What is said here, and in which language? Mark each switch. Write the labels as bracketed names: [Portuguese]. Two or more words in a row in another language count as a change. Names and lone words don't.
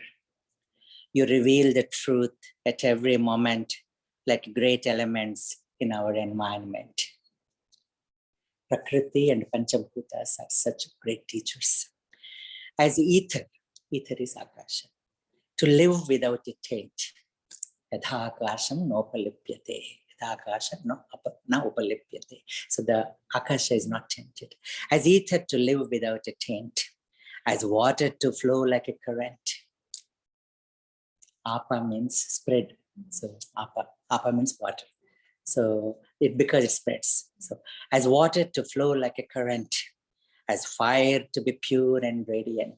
[English] You reveal the truth at every moment like great elements in our environment. Prakriti and Panchabhutas are such great teachers. As ether is Akasha, to live without a taint. [Sanskrit] Yatha Akasham nopalipyate. Yatha Akasham na upalipyate. [English] So the Akasha is not tainted. As ether to live without a taint. As water to flow like a current. Apa means spread. So apa means water. So because it spreads. So as water to flow like a current, as fire to be pure and radiant.